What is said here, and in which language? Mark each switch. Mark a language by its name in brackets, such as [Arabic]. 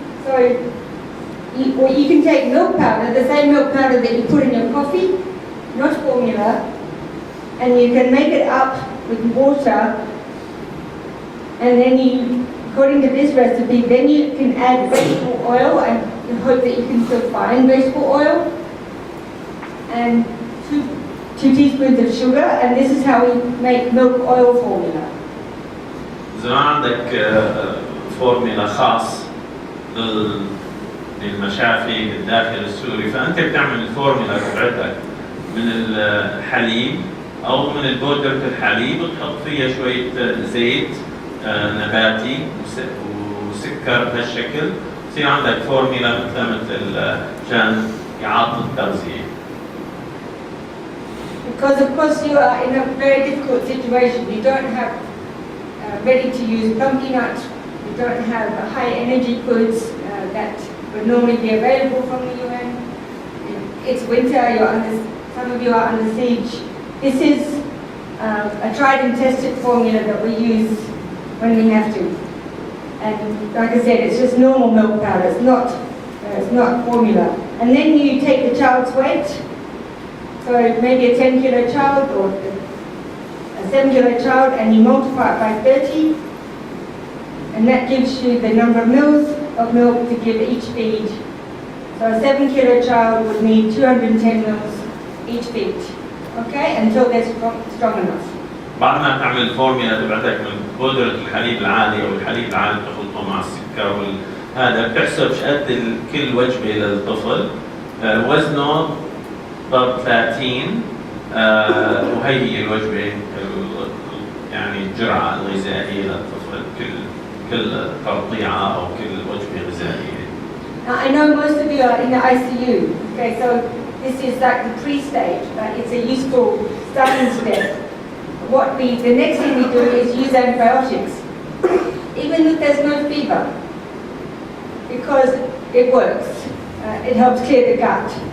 [English] So you can take milk powder, the same milk powder that you put in your coffee, not formula, and you can make it up with water, and then you, according to this recipe, then you can add vegetable oil, and you hope that you can still find vegetable oil, and two teaspoons of sugar, and this is how we make milk oil formula. [Arabic] إذا ما عندك فورميلا خاص للمشافي بالداخل السوري، فأنت بتعمل الفورميلا تبعتك من الحليب أو من بودرة الحليب وتحط فيها شوية زيت نباتي وسكر بهالشكل، يصير عندك فورميلا مثل عشان إعادة التغذية. [English] Because of course you are in a very difficult situation. You don't have ready-to-use plum peanut. You don't have high energy foods that would normally be available from the UN. It's winter. Some of you are under siege. This is a tried and tested formula that we use when we have to. And like I said, it's just normal milk powder. It's not formula. And then you take the child's weight. So maybe a 10-kilo child or a 7-kilo child, and you multiply it by 30, and that gives you the number of mils of milk to give each feed. So a 7-kilo child would need 210 mils each feed, okay, until they're strong enough. [Arabic] بعد ما تعمل الفورميلا تبعتك من بودرة الحليب العادي أو الحليب العادي تخلطه مع السكر هذا بتحسب قد كل وجبة للطفل وزنه ضرب 30 وهي هي الوجبة يعني الجرعة الغذائية للطفل كل تقطيعة أو كل وجبة غذائية. [English] I know most of you are in the ICU. Okay, so this is like the pre-stage, but it's a useful starting step. The next thing we do is use antibiotics, even if there's no fever, because it works. It helps clear the gut.